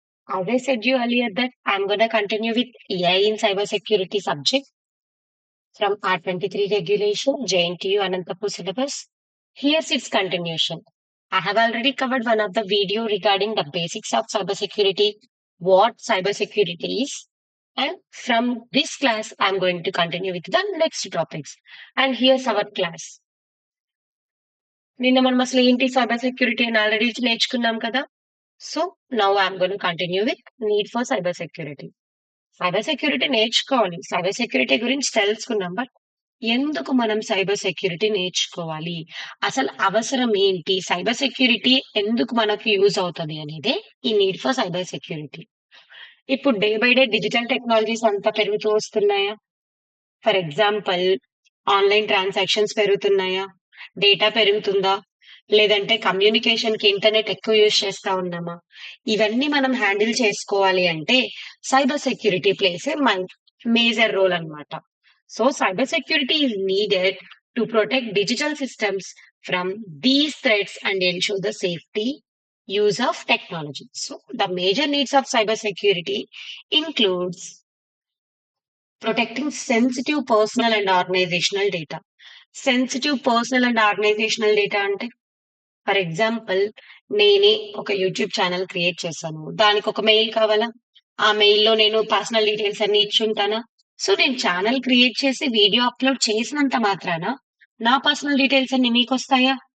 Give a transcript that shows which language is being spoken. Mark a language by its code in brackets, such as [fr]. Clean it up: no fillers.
[en] As I said you earlier that I'm gonna continue with AI in cybersecurity subject from R23 regulation, JNTU Anantapur syllabus. Here's its continuation. I have already covered one of the video regarding the basics of cybersecurity, what cybersecurity is, and from this class, I'm going to continue with the next topics. And here's our class. [te] నిన్న మనం అసలు ఏంటి cyber security అని already నేర్చుకున్నాం కదా. [en] So now I'm gonna continue with need for cyber security. [te] Cyber security నేర్చుకోవాలి, cyber security గురించి తెలుసుకున్నాం. బట్ ఎందుకు మనం సైబర్ సెక్యూరిటీ నేర్చుకోవాలి, అసలు అవసరం ఏంటి, సైబర్ సెక్యూరిటీ ఎందుకు మనకు యూజ్ అవుతుంది అనేది ఈ నీడ్ ఫర్ సైబర్ సెక్యూరిటీ. ఇప్పుడు day by day digital technologies అంతా పెరుగుతూ వస్తున్నాయా? For example, online transactions పెరుగుతున్నాయా, data పెరుగుతుందా, లేదంటే కమ్యూనికేషన్ కి ఇంటర్నెట్ ఎక్కువ యూజ్ చేస్తా ఉన్నామా? ఇవన్నీ మనం హ్యాండిల్ చేసుకోవాలి అంటే cyber security [en] plays a major role [te] అన్నమాట. [en] So cyber security is needed to protect digital systems from these threats and ensure the safety use of technology. So the major needs of cybersecurity includes protecting sensitive personal and organizational data. [te] Sensitive personal and organisational data అంటే, for example, నేనే ఒక YouTube channel create చేశాను, దానికి ఒక mail కావాలా? ఆ మెయిల్లో నేను పర్సనల్ డీటెయిల్స్ అన్ని ఇచ్చుంటానా? సో నేను ఛానల్ క్రియేట్ చేసి వీడియో అప్లోడ్ చేసినంత మాత్రాన నా పర్సనల్ డీటెయిల్స్ అన్ని మీకు వస్తాయా?